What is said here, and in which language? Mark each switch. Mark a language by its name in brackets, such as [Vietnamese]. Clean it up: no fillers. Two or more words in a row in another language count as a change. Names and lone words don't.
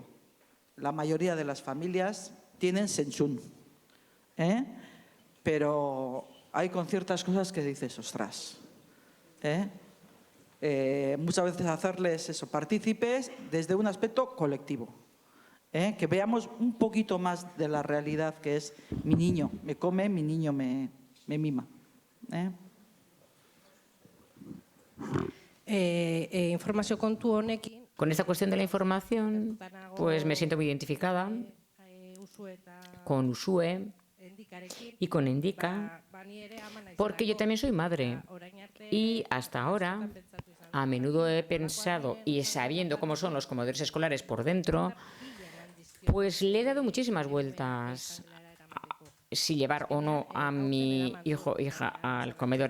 [Spanish] La mayoría de las familias tienen senchun, pero hay con ciertas cosas que dices, ostras, muchas veces hacerles eso, partícipes desde un aspecto colectivo, que veamos un poquito más de la realidad que es mi niño me come, mi niño me mima. [Basque] Informazio kontu honekin. [Spanish] Con esta cuestión de la información, pues me siento muy identificada con Usue y con Endika, porque yo también soy madre y hasta ahora a menudo he pensado, y sabiendo cómo son los comedores escolares por dentro, pues le he dado muchísimas vueltas si llevar o no a mi hijo o hija al comedor.